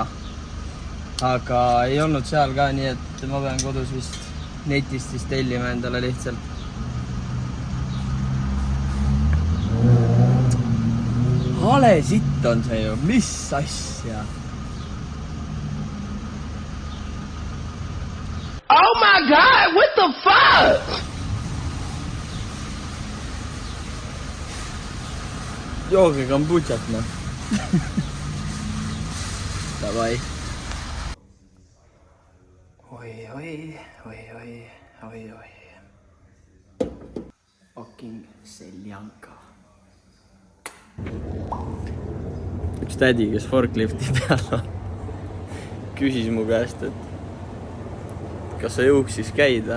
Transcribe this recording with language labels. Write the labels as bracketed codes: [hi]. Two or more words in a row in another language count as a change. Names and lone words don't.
[et] Aga ei olnud seal ka, nii et ma pean kodus vist netist siis tellima endale lihtsalt. Hale sitt on see ju, mis asja? [en] Oh my god, what the fuck? [et] jooge kombutšat, noh. Davai. Oi. Fucking seljanka. Üks tädi, kes forklifti peal on, küsis mu käest, et kas sa juuksis käid või?